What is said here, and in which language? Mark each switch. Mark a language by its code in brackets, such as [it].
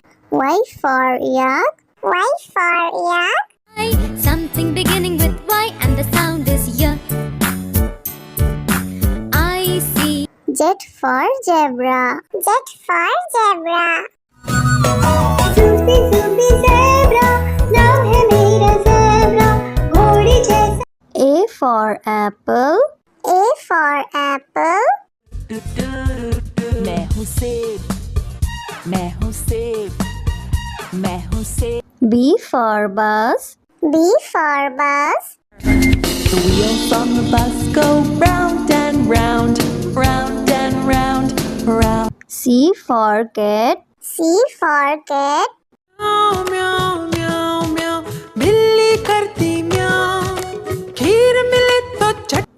[en] Y for yak. Y for yak. something beginning with Y and the sound is Y I see Z for zebra. Z for zebra. Zoopy zoopy zebra, [hi] नाम है मेरा zebra, घोड़े जैसा. [en] A for apple. A for apple. [hi] मैं हूँ सेब मैं हूँ सेब मैं हूँ सेब [en] B for bus. B for bus. The wheels on the bus go round and round round and round round C for cat. C for cat. [hi] म्याऊ म्याऊ म्याऊ म्याऊ बिल्ली करती म्याऊ खीर मिले तो चट